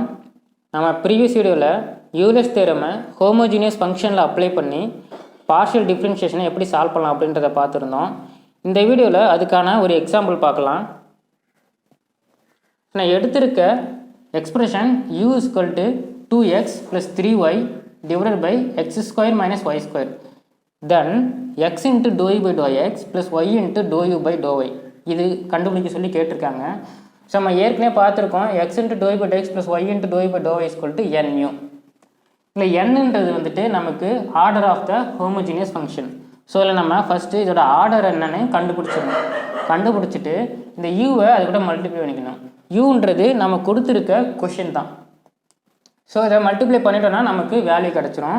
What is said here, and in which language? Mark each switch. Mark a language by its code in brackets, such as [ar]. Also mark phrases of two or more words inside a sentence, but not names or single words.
[ta] நம்ம [en] previous video-il Euler's theorem-ai homogeneous function-il apply [ta] பண்ணி [en] partial differentiation-ai [ta] எப்படி சால்வ் பண்ணலாம் அப்படின்றத பார்த்துருந்தோம். இந்த வீடியோவில் அதுக்கான ஒரு எக்ஸாம்பிள் பார்க்கலாம். நான் எடுத்திருக்க [en] எக்ஸ்பிரஷன் u = 2x + 3y divided by x² - y². [ta] Then x × ∂u/∂x + y × ∂u/∂y இது கண்டுபிடிக்க சொல்லி கேட்டிருக்காங்க. ஸோ நம்ம ஏற்கனவே பார்த்துருக்கோம் x × ∂u/∂x + y × ∂u/∂y = n. இல்லை என்னன்றது வந்துட்டு நமக்கு [en] order of the homogeneous function. [ta] ஸோ இதில் நம்ம ஃபஸ்ட்டு இதோட ஆர்டர் என்னன்னு கண்டுபிடிச்சிடணும். கண்டுபிடிச்சிட்டு இந்த யூவை அது கூட மல்டிப்ளை பண்ணிக்கணும். யூன்றது நம்ம கொடுத்துருக்க கொஷின் தான். ஸோ இதை மல்டிப்ளை பண்ணிட்டோன்னா நமக்கு வேல்யூ கிடச்சிரும்.